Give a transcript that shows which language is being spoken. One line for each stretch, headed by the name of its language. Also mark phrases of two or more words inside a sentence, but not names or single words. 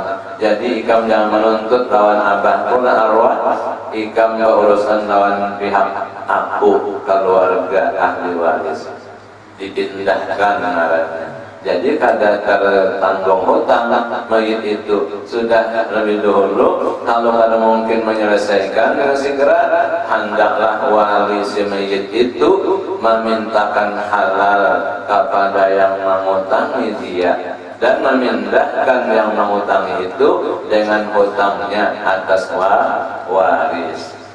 Banjar: Jadi ikam jangan menuntut lawan abahku dan arwah, ikam berurusan lawan pihak aku, keluarga ahli waris, dipindahkan ngarannya. Jadi kada tertanggung hutang mayit itu sudah lebih dahulu.
Indonesian: Kalau kada mungkin menyelesaikan dengan segera, hendaklah wali si mayit itu memintakan halal kepada yang mengutangi dia. dan memindahkan yang mengutangi itu dengan hutangnya atas waris.